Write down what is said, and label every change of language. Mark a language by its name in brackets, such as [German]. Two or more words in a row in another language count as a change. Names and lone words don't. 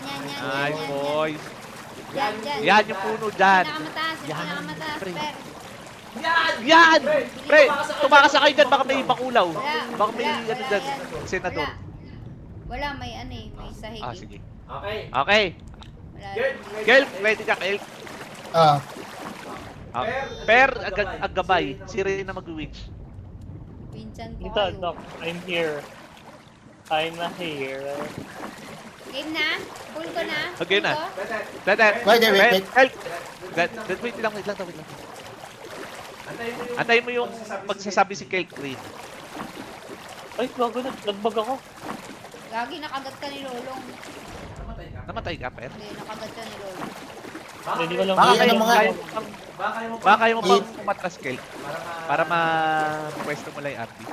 [English] Nice, boys. [Filipino] Yan. Yan yung puno dyan. Pinakamataas, yung Yan, pinakamataas, pre. per. Yan! Pre, tumakas sa kayo dyan, baka may bakulaw. Wala, Baka may wala, ano wala dyan, yan. senador. Wala, may ano eh, may sahig Ah, eh. sige. Okay. Okay. Wala. Girl, ready ka, Girl? Ah, Ah, Per, ang gabay. Si Rina mag-winch. Pinsan ko Dito, kayo. Doc. [English] I'm here. I'm a hero. [Filipino] Game na? Full ko na? Okay Full na. ko? Dad, Wait. Help! Wait lang. Antayin mo yung magsasabi si Kate Green. Ay, bago na. Nagbag ako. Gagi, nakagat ka ni Lolong. Namatay ka, Per? Hindi, nakagat ka ni Lolong. Hindi ko lang. Baka Ano kayo mga- kaya mo pang umatras, Kate. Para ma-pwesto mo lang yung RP.